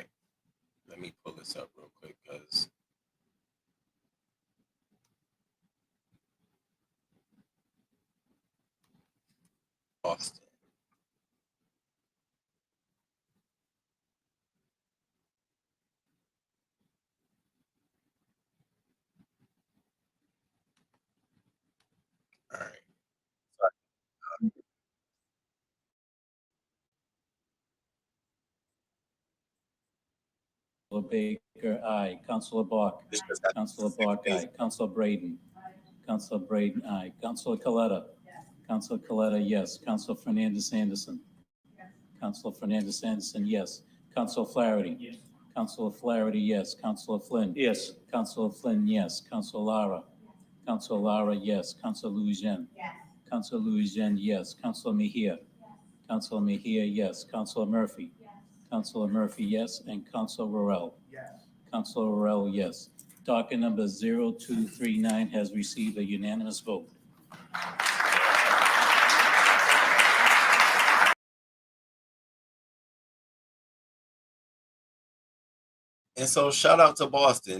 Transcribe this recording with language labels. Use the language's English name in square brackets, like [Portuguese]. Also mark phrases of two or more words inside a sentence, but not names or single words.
[English] Let me pull this up real quick because Boston. All right. Councilor Baker, aye. Councilor Bach. Councilor Bach, aye. Councilor Braden. Councilor Braden, aye. Councilor Coletta. Councilor Coletta, yes. Councilor Fernandez Anderson. Councilor Fernandez Anderson, yes. Councilor Flaherty. Yes. Councilor Flaherty, yes. Councilor Flynn. Yes. Councilor Flynn, yes. Councilor Lara. Councilor Lara, yes. Councilor Louisiana. Yes. Councilor Louisiana, yes. Councilor Mejia. Councilor Mejia, yes. Councilor Murphy. Yes. Councilor Murphy, yes. And Councilor Worrell. Yes. Councilor Worrell, yes. Docket number 0239 has received a unanimous vote. And so shout out to Boston.